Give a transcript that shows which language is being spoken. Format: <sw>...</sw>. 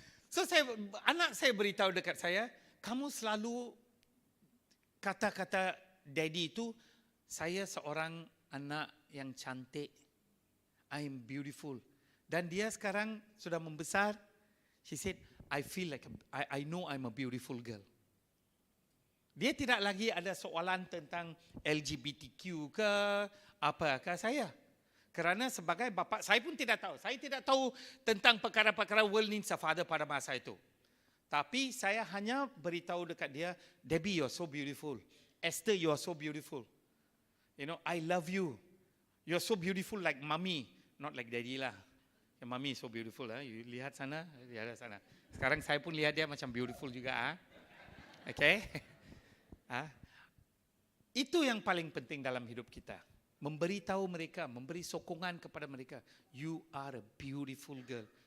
<ms>So anak saya beritahu dekat saya, kamu selalu kata-kata daddy itu, saya seorang anak yang cantik.</ms> <en>I am beautiful.</en> <ms>Dan dia sekarang sudah membesar.</ms> <en>She said, I feel like I know I'm a beautiful girl.</en> <ms>Dia tidak lagi ada soalan tentang LGBTQ ke apa ke saya. Kerana sebagai bapa, saya pun tidak tahu. Saya tidak tahu tentang perkara-perkara</ms> <en>world needs a father</en> <ms>pada masa itu. Tapi saya hanya beritahu dekat dia, Debbie,</ms> <en>you're so beautiful. Esther, you're so beautiful. You know, I love you. You're so beautiful like mommy, not like daddy lah. Mommy is so beautiful.</en> <ms>You lihat sana, lihat sana. Sekarang saya pun lihat dia macam beautiful juga. Okay? Itu yang paling penting dalam hidup kita. Memberitahu mereka, memberi sokongan kepada mereka.</ms> <en>You are a beautiful girl.</en>